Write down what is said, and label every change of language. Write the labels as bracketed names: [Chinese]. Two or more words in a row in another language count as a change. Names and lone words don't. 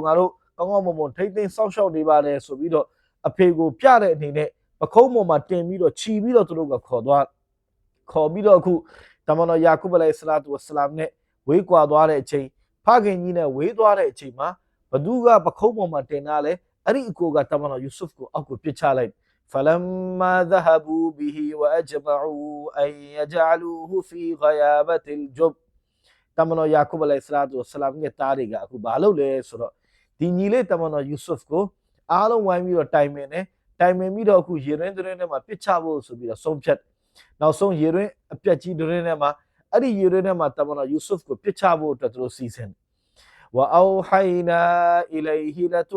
[Burmese] ငါတို့ကောင်းကောင်းမွန်မွန်ထိမ့်သိမ်းစောင့်ရှောက်နေပါတယ်ဆိုပြီးတော့အဖေကိုပြတဲ့အနေနဲ့ပခုံးပေါ်မှာတင်ပြီးတော့ခြီးပြီးတော့သူတို့ကခေါ်ပြီးတော့အခုတမန်တော်ယာကုပ် [Arabic] عليه الصلاة والسلام [Burmese] နဲ့ဝေးကွာသွားတဲ့အချိန်ဖခင်ကြီးနဲ့ဝေးသွားတဲ့အချိန်မှာဘသူကပခုံးပေါ်မှာတင်တာလဲအဲ့ဒီအကိုကတမန်တော်ယူဆုဖ်ကိုအောက်ကိုပစ်ချလိုက် [Arabic] فلما ذهبوا به واجمعوا ان يجعلوه في غيابه الجب [Burmese] တမန်တော်ယာကုပ် [Arabic] عليه الصلاة و [Burmese] ဆလမ်ရဲ့တားတွေကအခုဘာလုပ်လဲဆိုတော့ဒီညီလေးတမန်တော်ယူဆုဖ်ကိုအားလုံးဝိုင်းပြီးတော့တိုင်ပင်ပြီးတော့အခုရေရင်းထဲမှာပစ်ချဖို့ဆိုပြီးတော့ဆုံးဖြတ်နောက်ဆုံး ရေရင်းအပြက်ကြီးထဲမှာအဲ့ဒီရေရင်းထဲမှာတမန်တော်ယူဆုဖ်ကိုပစ်ချဖို့အတွက်သူတို့စီစဉ် [Arabic] وأوحينا إليه لت